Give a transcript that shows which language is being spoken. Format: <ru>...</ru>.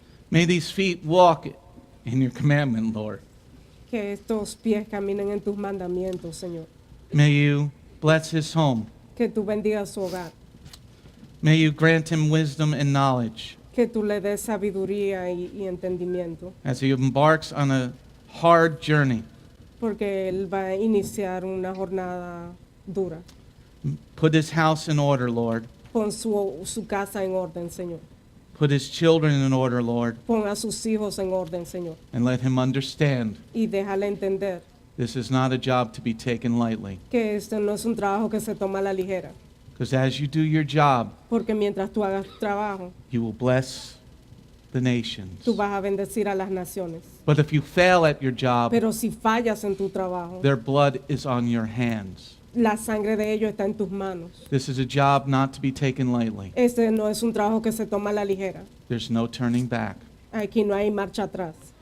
<en>May these feet walk in your commandment, Lord.</en> <es>Que estos pies caminen en tus mandamientos, Señor.</es> <en>May you bless his home.</en> <es>Que tú bendigas su hogar.</es> <en>May you grant him wisdom and knowledge</en> <es>Que tú le des sabiduría y entendimiento.</es> <en>as he embarks on a hard journey.</en> <es>Porque él va a iniciar una jornada dura.</es> <en>Put his house in order, Lord.</en> <es>Pon su casa en orden, Señor.</es> <en>Put his children in order, Lord.</en> <es>Pon a sus hijos en orden, Señor.</es> <en>And let him understand</en> <es>Y déjale entender</es> <en>this is not a job to be taken lightly.</en> <es>que esto no es un trabajo que se toma a la ligera.</es> <en>Because as you do your job,</en> <es>Porque mientras tú hagas tu trabajo,</es> <en>you will bless the nations.</en> <es>tú vas a bendecir a las naciones.</es> <en>But if you fail at your job,</en> <es>Pero si fallas en tu trabajo,</es> <en>their blood is on your hands.</en> <es>la sangre de ellos está en tus manos.</es> <en>This is a job not to be taken lightly.</en> <es>Este no es un trabajo que se toma a la ligera.</es> <en>There's no turning back.</en> <es>Aquí no hay marcha atrás.</es>